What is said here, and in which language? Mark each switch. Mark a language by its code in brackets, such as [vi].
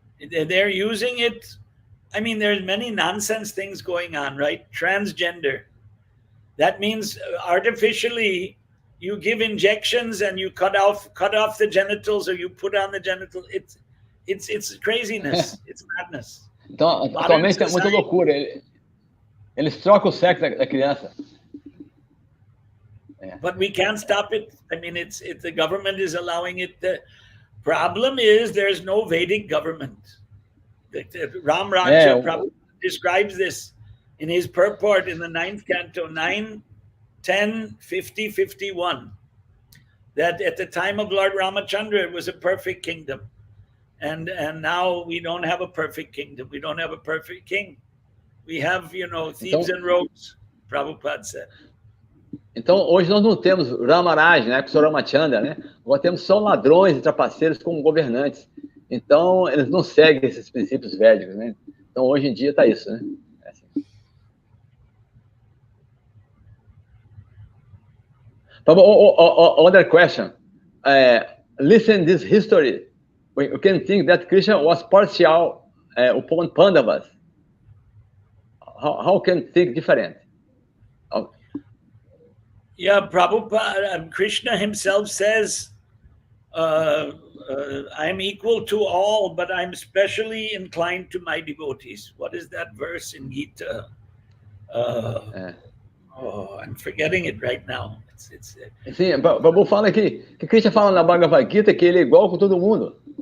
[en] They're using it. I mean, there's many nonsense things going on, right? Transgender. That means artificially you give injections and you cut off the genitals, or you put on the genitals. It's craziness. It's madness. [pt] Então, atualmente é muita loucura. Eles trocam o sexo da criança. [en] But we can't stop it. I mean, the government is allowing it. The problem is there's no Vedic government. Ram Raja Prabhupada describes this in his purport in the 9th canto, 9, 10, 50, 51. That at the time of Lord Ramachandra, it was a perfect kingdom. And now we don't have a perfect kingdom. We don't have a perfect king. We have, thieves and rogues, Prabhupada said. [pt] Então, hoje nós não temos Maharaj, né, com o Ramachandra, né? Nós temos só ladrões e trapaceiros como governantes. Então, eles não seguem esses princípios védicos, né? Então, hoje em dia está isso, né? É assim. [en] Other question. Listen this history. We can think that Krishna was partial upon Pandavas. How can think different? Yeah, Prabhupada, Krishna himself says, I'm equal to all, but I'm specially inclined to my devotees. What is that verse in Gita? I'm forgetting it right now. [pt] Sim, Babu fala que Krishna fala na Bhagavad Gita que ele é igual com todo mundo.